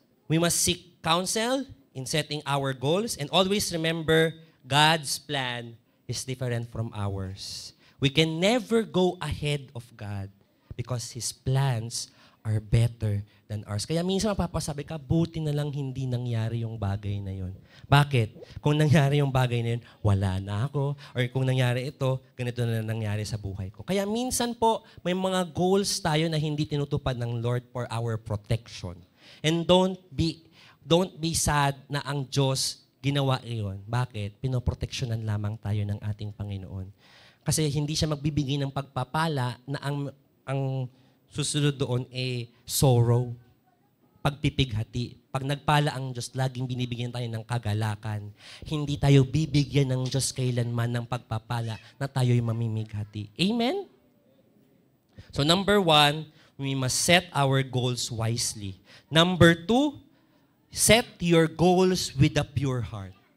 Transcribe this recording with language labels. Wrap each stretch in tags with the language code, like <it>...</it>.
<en>We must seek counsel in setting our goals, and always remember, God's plan is different from ours. We can never go ahead of God because His plans are better than ours.</en> <tl>Kaya minsan mapapasabi ka, buti na lang hindi nangyari yung bagay na yun. Bakit? Kung nangyari yung bagay na yun, wala na ako. Or kung nangyari ito, ganito na nangyari sa buhay ko. Kaya minsan po, may mga goals tayo na hindi tinutupad ng Lord</tl> <en>for our protection. And don't be sad</en> <tl>na ang Diyos ginawa iyon. Bakit? Pinoproteksyonan lamang tayo ng ating Panginoon. Kasi hindi siya magbibigay ng pagpapala na ang susunod doon sorrow, pagpipighati. Pag nagpala ang Diyos, laging binibigyan tayo ng kagalakan. Hindi tayo bibigyan ng Diyos kailanman ng pagpapala na tayo'y mamimighati. Amen?</tl> <en>So number 1, we must set our goals wisely. Number 2, set your goals with a pure heart.</en>